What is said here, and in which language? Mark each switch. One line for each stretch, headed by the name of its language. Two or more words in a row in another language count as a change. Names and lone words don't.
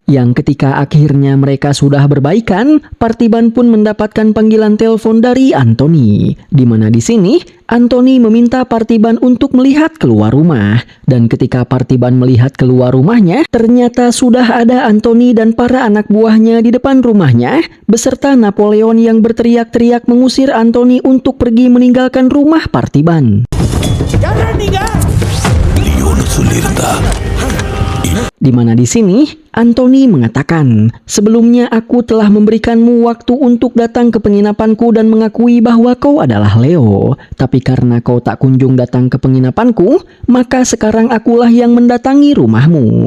Indonesian: Yang ketika akhirnya mereka sudah berbaikan, Parthiban pun mendapatkan panggilan telepon dari Anthony, di mana di sini Anthony meminta Parthiban untuk melihat keluar rumah. Dan ketika Parthiban melihat keluar rumahnya, ternyata sudah ada Anthony dan para anak buahnya di depan rumahnya, beserta Napoleon yang berteriak-teriak mengusir Anthony untuk pergi meninggalkan rumah Parthiban.
Tamil: லியோன்னு சொல்லியிருந்தா
Indonesian: Di mana di sini Anthony mengatakan, sebelumnya aku telah memberikanmu waktu untuk datang ke penginapanku dan mengakui bahwa kau adalah Leo. Tapi karena kau tak kunjung datang ke penginapanku, maka sekarang akulah yang mendatangi rumahmu.